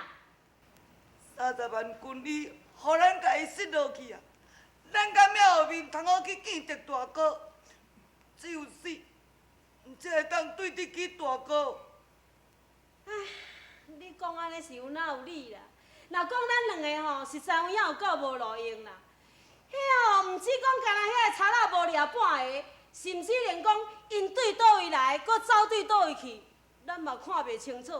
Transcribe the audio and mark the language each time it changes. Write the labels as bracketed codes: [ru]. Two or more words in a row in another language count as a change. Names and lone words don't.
[nan] ？30 万军力，互咱家己失落去啊！咱甲庙后面通好去见着大哥，只有死，才会当对得起大哥。唉，你讲安尼是有哪有理啦？若讲咱两个吼实在有影有够无路用啦。迄吼，毋止讲干那遐个柴仔无掠半个，甚至连讲因对倒位来，搁走对倒位去，咱嘛看袂清楚。